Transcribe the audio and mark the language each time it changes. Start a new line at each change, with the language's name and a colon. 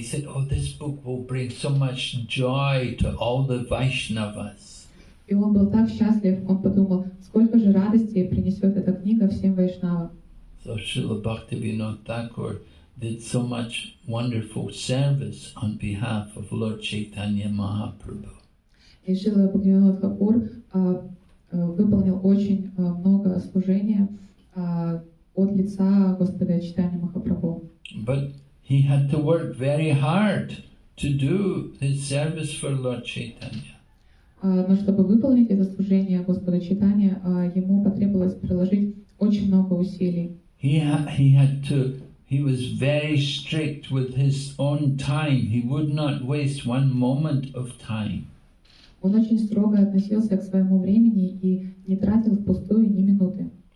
English: He said, "Oh, this book will bring so much joy to all the Vaishnavas."
Russian: И он был так счастлив, он подумал, сколько же радости принесет эта книга всем вайшнавам.
English: So Srila Bhaktivinoda Thakur did so much wonderful service on behalf of Lord Chaitanya Mahaprabhu.
Russian: И Шрила Бхактивинода Тхакур выполнил очень много служения от лица Господа Чайтаньи Махапрабху.
English: But he had to work very hard to do his service for Lord Chaitanya.
Russian: Но чтобы выполнить это служение Господа Чайтаньи, ему потребовалось приложить очень много усилий.
English: He was very strict with his own time. He would not waste one moment of time.
Russian: Он очень строго относился к своему времени и не тратил впустую ни минуты.